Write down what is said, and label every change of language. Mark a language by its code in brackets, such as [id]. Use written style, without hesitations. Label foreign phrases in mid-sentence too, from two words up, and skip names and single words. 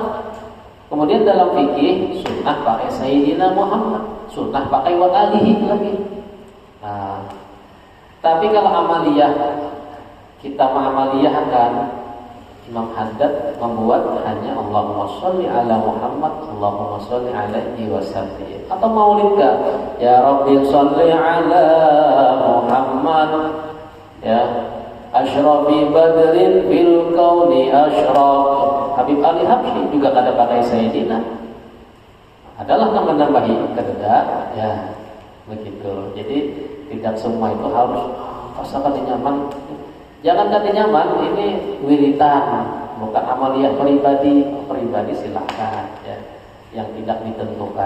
[id] Kemudian dalam fikih sunnah pakai sayyidina Muhammad, sunnah pakai [ar] وآله [id] lagi. Nah, tapi kalau amaliyah, kita mengamaliyahkan, Imam Haddad membuat hanya [ar] اللهم صل على محمد, اللهم صل عليه وسلم. [id] Atau maulid kah? [ar] يا رب صل على محمد يا أشرف بدر في الكون أشرق. [id] Habib Ali Habsyi juga kada pakai sayyidina. Adalah yang menambahi kada, ya begitu. Jadi tidak semua itu harus rasakan nyaman. Jangan kata nyaman, ini wiritan, bukan amaliyah pribadi silakan ya, yang tidak ditentukan.